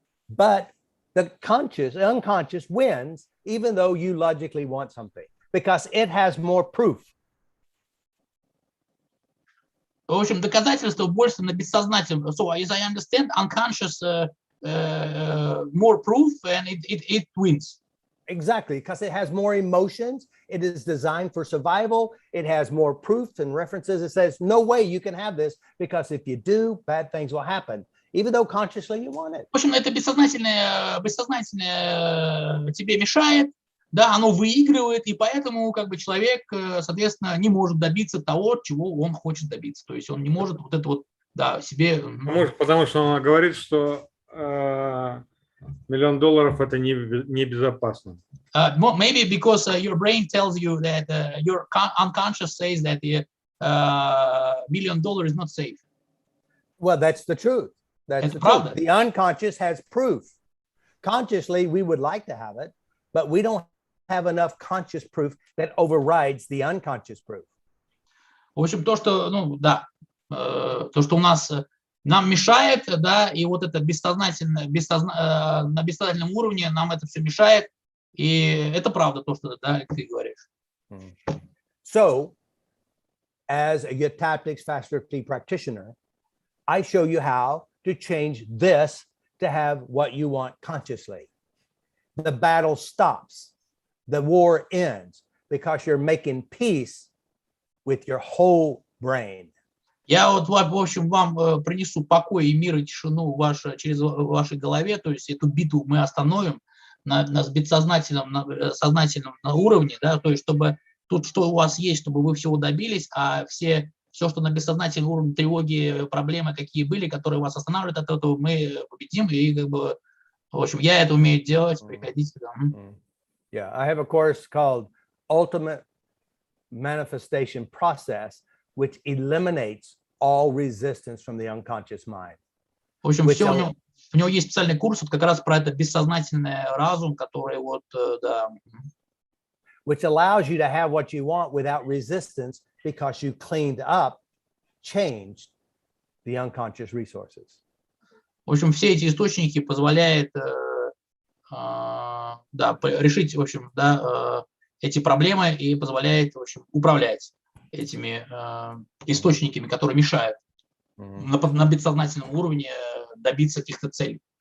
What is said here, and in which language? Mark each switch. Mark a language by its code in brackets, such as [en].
[en] But the unconscious wins, even though you logically want something, because it has more proof. [ru] В общем, доказательства больше на бессознательном. [en] So, as I understand, unconscious more proof and it wins. Exactly, because it has more emotions. It is designed for survival. It has more proof and references. It says, no way you can have this, because if you do, bad things will happen, even though consciously you want it. [ru] В общем, это бессознательное тебе мешает, да, оно выигрывает, и поэтому как бы человек, соответственно, не может добиться того, чего он хочет добиться. То есть он не может вот это вот, да, себе... Может, потому что он говорит, что $1 million это небезопасно. [en] Maybe because your brain tells you that your unconscious says that $1 million is not safe. Well, that's the truth. That's the truth. The unconscious has proof. Consciously, we would like to have it, but we don't have enough conscious proof that overrides the unconscious proof. [ru] В общем, то, что, ну, да, то, что у нас нам мешает, да, и вот это бессознательное, на бессознательном уровне нам это все мешает, и это правда то, что, да, ты говоришь. [en] So, as a Yataptics Fast 50 practitioner, I show you how to change this to have what you want consciously. The battle stops. The war ends because you're making peace with your whole brain. [ru] Я вот, в общем, вам принесу покой и мир и тишину через вашей голове, то есть эту битву мы остановим на бессознательном, сознательном уровне, да, то есть чтобы тут, что у вас есть, чтобы вы всего добились, а все, что на бессознательном уровне тревоги, проблемы, какие были, которые вас останавливают от этого, мы победим, и как бы, в общем, я это умею делать, приходите сюда. [en] Yeah, I have a course called Ultimate Manifestation Process, which eliminates all resistance from the unconscious mind. [ru] В общем, все у него есть специальный курс вот как раз про это бессознательный разум, который вот, да. [en] Which allows you to have what you want without resistance because you cleaned up, changed the unconscious resources. [ru] В общем, все эти источники позволяют да, решить, в общем, да, эти проблемы и позволяет, в общем, управлять этими источниками, которые мешают на бессознательном уровне добиться каких-то целей.